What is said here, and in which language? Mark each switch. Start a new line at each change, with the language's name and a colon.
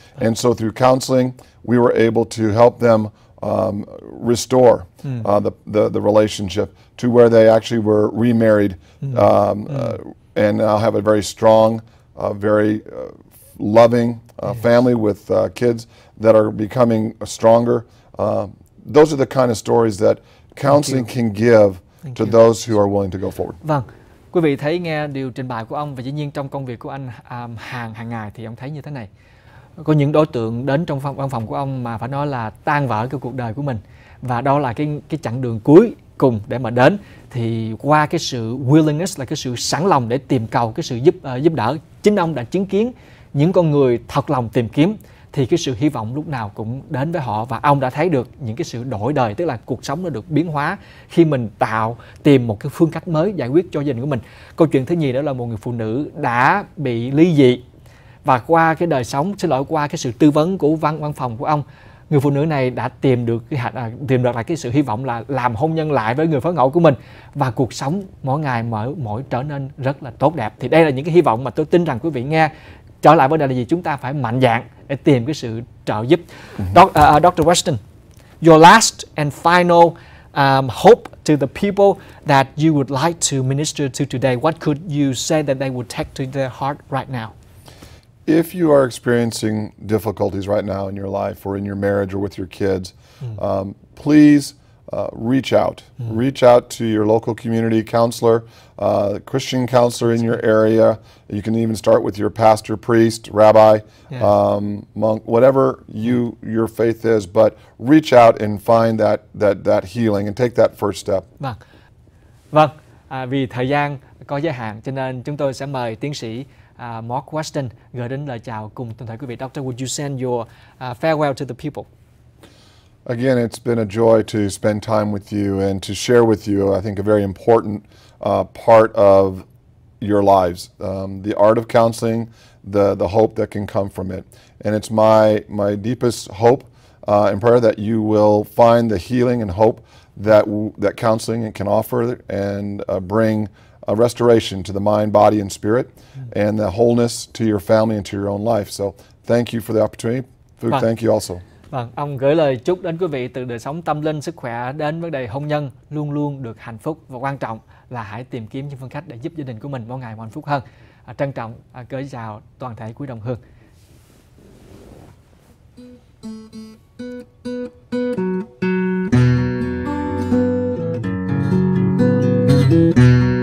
English: And so through counseling, we were able to help them restore the relationship to where they actually were remarried and now have a very strong, very loving family with kids that are becoming stronger. Those are the kind of stories that counseling can give to those who are willing to go forward.
Vietnamese: Vâng, quý vị thấy nghe điều trình bày của ông, và dĩ nhiên trong công việc của anh hàng ngày thì ông thấy như thế này. Có những đối tượng đến trong văn phòng của ông mà phải nói là tan vỡ cái cuộc đời của mình, và đó là cái chặng đường cuối cùng để mà đến, thì qua cái sự willingness là cái sự sẵn lòng để tìm cầu cái sự giúp đỡ, chính ông đã chứng kiến những con người thật lòng tìm kiếm thì cái sự hy vọng lúc nào cũng đến với họ, và ông đã thấy được những cái sự đổi đời, tức là cuộc sống nó được biến hóa khi mình tìm một cái phương cách mới giải quyết cho gia đình của mình. Câu chuyện thứ nhì đó là một người phụ nữ đã bị ly dị, và qua cái đời sống, qua cái sự tư vấn của văn phòng của ông, người phụ nữ này đã tìm được lại cái sự hy vọng là làm hôn nhân lại với người phối ngẫu của mình, và cuộc sống mỗi ngày mỗi trở nên rất là tốt đẹp. Thì đây là những cái hy vọng mà tôi tin rằng quý vị nghe. Trở lại vấn đề là gì? Chúng ta phải mạnh dạn để tìm cái sự trợ giúp.
English: Dr. Weston, your last and final hope to the people that you would like to minister to today, what could you say that they would take to their heart right now? If you are experiencing difficulties right now in your life or in your marriage or with your kids, please reach out. Reach out to your local community counselor, Christian counselor in your area. You can even start with your pastor, priest, rabbi, monk, whatever your faith is. But reach out and find that healing and take that first step.
Vietnamese: Vâng. Vì thời gian có giới hạn cho nên chúng tôi sẽ mời tiến sĩ Mark Weston gửi đến lời chào cùng toàn thể quý vị.
English: Doctor, would you send your farewell to the people? Again, it's been a joy to spend time with you and to share with you, I think, a very important part of your lives. The art of counseling, the hope that can come from it. And it's my deepest hope and prayer that you will find the healing and hope that counseling can offer and bring a restoration to the mind, body, and spirit, and the wholeness to your family and to your own life. So thank you for the opportunity. Food, thank you also.
Vietnamese: Vâng, ông gửi lời chúc đến quý vị từ đời sống tâm linh, sức khỏe đến vấn đề hôn nhân luôn luôn được hạnh phúc, và quan trọng là hãy tìm kiếm những phương cách để giúp gia đình của mình mỗi ngày một hạnh phúc hơn. Trân trọng gửi chào toàn thể quý đồng hương.